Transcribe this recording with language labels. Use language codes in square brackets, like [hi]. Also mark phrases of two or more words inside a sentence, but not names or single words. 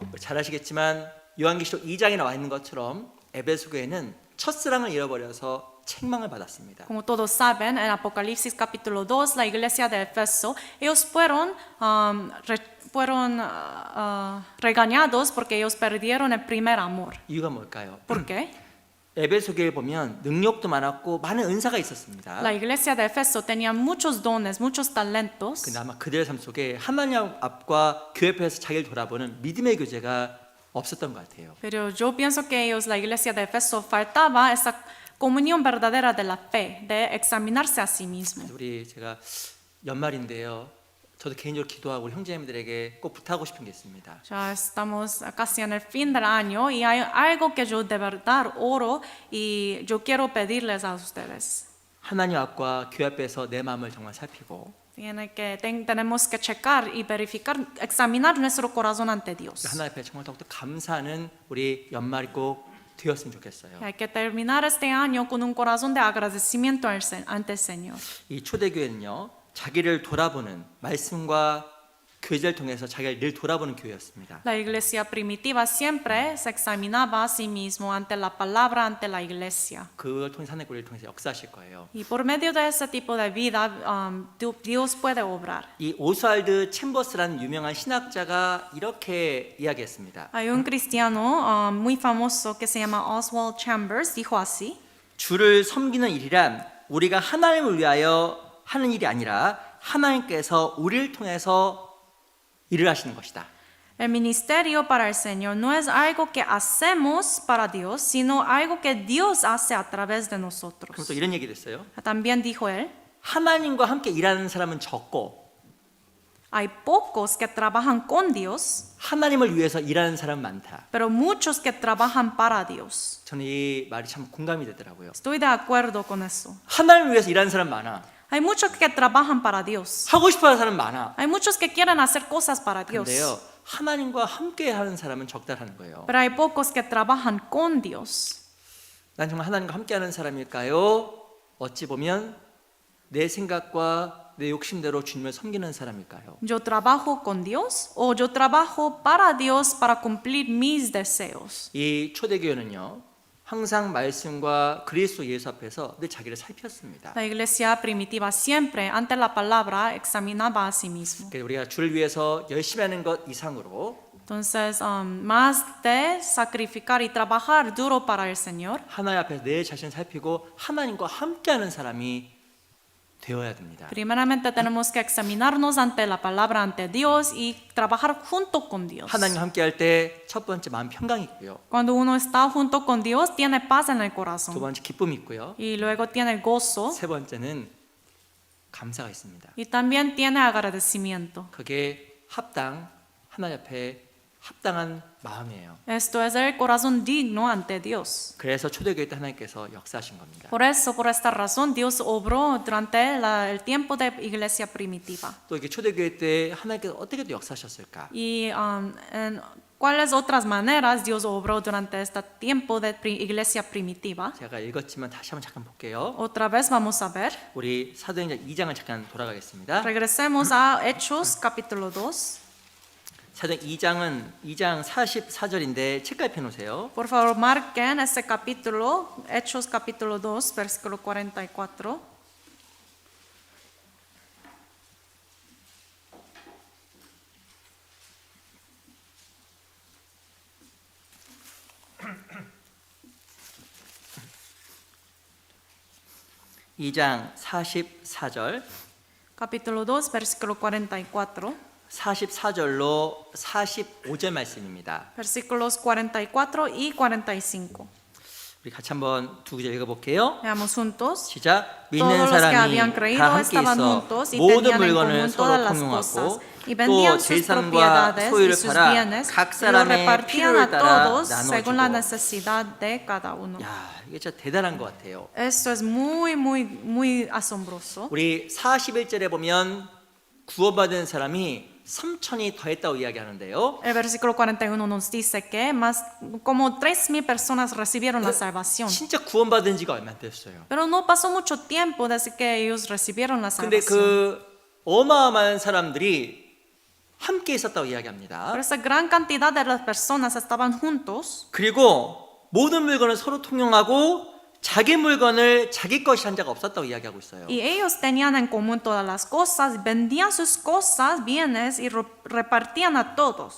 [ko] 잘 아시겠지만 요한계시록 2장에 나와 있는 것처럼 에베소 교회는 첫사랑을 잃어버려서 책망을 받았습니다. [es] Como todos saben, en Apocalipsis capítulo 2, la iglesia de Efeso, ellos fueron regañados porque ellos perdieron el primer amor. [ko] 이유가 뭘까요? [es] ¿Por qué? [ko] 에베소 교회에 보면 능력도 많았고 많은 은사가 있었습니다. [es] La iglesia de Efeso tenía muchos dones, muchos talentos. [ko] 근데 아마 그들의 삶 속에 하나님 앞과 교회 앞에서 자기를 돌아보는 믿음의 교제가 없었던 것 같아요. [es] Pero yo pienso que ellos, la iglesia de Efeso, faltaba esa comunión verdadera de la fe, de examinarse a sí mismo. [ko] 우리 제가 연말인데요. 저도 개인적으로 기도하고 우리 형제님들에게 꼭 부탁하고 싶은 게 있습니다. [es] Ya estamos casi en el fin del año y hay algo que yo de verdad oro y yo quiero pedirles a ustedes. [ko] 하나님 앞과 교회 앞에서 내 마음을 정말 살피고 [es] Tenemos que checar y verificar, examinar nuestro corazón ante Dios. [ko] 하나님 앞에 정말 더욱더 감사하는 우리 연말이 꼭 되었으면 좋겠어요. [es] Hay que terminar este año con un corazón de agradecimiento ante el Señor. [ko] 이 초대교회는요, 자기를 돌아보는 말씀과 교제를 통해서 자기를 늘 돌아보는 교회였습니다. [es] La iglesia primitiva siempre se examinaba a sí mismo ante la palabra, ante la iglesia. [ko] 그걸 통해 하나님 우리를 통해서 역사하실 거예요. [es] Y por medio de ese tipo de vida, Dios puede obrar. [ko] 이 오스왈드 챔버스라는 유명한 신학자가 이렇게 이야기했습니다. [es] Hay un cristiano muy famoso que se llama Oswald Chambers, dijo así: [ko] 주를 섬기는 일이란 우리가 하나님을 위하여 하는 일이 아니라 하나님께서 우리를 통해서 일을 하시는 것이다. [es] El ministerio para el Señor no es algo que hacemos para Dios, sino algo que Dios hace a través de [ko] 그럼 [es] nosotros. [ko] 또 이런 얘기를 했어요. [es] También dijo él: [ko] 하나님과 함께 일하는 사람은 적고 [es] hay pocos que trabajan con Dios, [ko] 하나님을 위해서 일하는 사람은 많다. [es] pero muchos que trabajan para Dios. [ko] 저는 이 말이 참 공감이 되더라고요. [es] Estoy de acuerdo con eso. [ko] 하나님을 위해서 일하는 사람 많아. [es] Hay muchos que trabajan para Dios. [ko] 하고 싶어하는 사람 많아. [es] Hay muchos que quieren hacer cosas para Dios. [ko] 근데요, 하나님과 함께 하는 사람은 적다라는 거예요. [es] Pero hay pocos que trabajan con Dios. [ko] 난 정말 하나님과 함께 하는 사람일까요? 어찌 보면 내 생각과 내 욕심대로 주님을 섬기는 사람일까요? [es] ¿Yo trabajo con Dios o yo trabajo para Dios para cumplir mis deseos? [ko] 이 초대교회는요, 항상 말씀과 그리스도 예수 앞에서 늘 자기를 살폈습니다. [es] La iglesia primitiva siempre ante la palabra examinaba a sí mismo. [ko] 그러니까 우리가 주를 위해서 열심히 하는 것 이상으로 [es] Entonces, más de sacrificar y trabajar duro para el Señor, [ko] 하나님 앞에서 내 자신을 살피고 하나님과 함께하는 사람이 되어야 됩니다. [es] Primeramente tenemos que examinarnos ante la palabra, ante Dios y trabajar junto con Dios. [ko] 하나님과 함께 할 때 첫 번째 마음 평강이 있고요. [es] Cuando uno está junto con Dios, tiene paz en el [ko] 두 [es] corazón [ko] 번째 기쁨이 있고요. [es] y luego tiene gozo [ko] 세 번째는 감사가 있습니다. [es] y también tiene agradecimiento. [ko] 그게 하나님 앞에 합당한 마음이에요. [es] Esto es el corazón digno ante Dios. [ko] 그래서 초대교회 때 하나님께서 역사하신 겁니다. [es] Por eso, por esta razón, Dios obró durante el tiempo de iglesia primitiva. [ko] 또 이게 초대교회 때 하나님께서 어떻게 또 역사하셨을까? [es] Y en cuáles otras maneras Dios obró durante este tiempo de iglesia primitiva. [ko] 제가 읽었지만 다시 한번 잠깐 볼게요. [es] Otra vez vamos a ver. [ko] 우리 사도행전 2장을 잠깐 돌아가겠습니다. [es] Regresemos a Hechos capítulo 2. [ko] 사도행전 2장 44절인데 책가에 놓으세요. [es] Por favor, marquen ese capítulo, Hechos capítulo 2, versículo 44. [ko] 이 2장 44절. [es] Capítulo 2, versículo 44. [ko] 44절로 45절 말씀입니다. [es] Versículos 44 y 45. [ko] 우리 같이 한번 두 구절 읽어볼게요. [es] Veamos juntos. [ko] 시작. 믿는 [es] Todos los que [ko] 사람이 [es] habían [ko] 다 [es] creído [ko] 함께 [es] estaban [ko] 있어 [es] juntos y [ko] 모든 [es] tenían en [ko] 물건을 [es] común [ko] 서로 [es] todas las [ko] 공용하고 [es] cosas y [ko] 또 [es] vendían sus [ko] 재산과 [es] propiedades y [ko] 소유를 [es] sus [ko] 팔아 [es] bienes [ko] 각 [es] y lo [ko] 사람의 [es] repartían [ko] 필요를 [es] a [ko] 따라 [es] todos según la [ko] 나눠주고. [es] necesidad de cada uno. [ko] 야, 이게 진짜 대단한 것 같아요. [es] Esto es muy asombroso. [ko] 우리 41절에 보면 구원받은 사람이 3천이 더했다고 이야기하는데요. [es] El versículo 41 nos dice que más como 3,000 personas recibieron la salvación. [ko] 진짜 구원받은 지가 얼마 안 됐어요. [es] Pero no pasó mucho tiempo desde que ellos recibieron la [ko] 근데 [es] salvación. [ko] 그 어마어마한 사람들이 함께 있었다고 이야기합니다. [es] Pero esa gran cantidad de las personas estaban juntos [ko] 그리고 모든 물건을 서로 통용하고 자기 물건을 자기 것이 한 자가 없었다고 이야기하고 있어요. [es] y ellos tenían en común todas las cosas, vendían sus cosas, bienes y repartían a todos.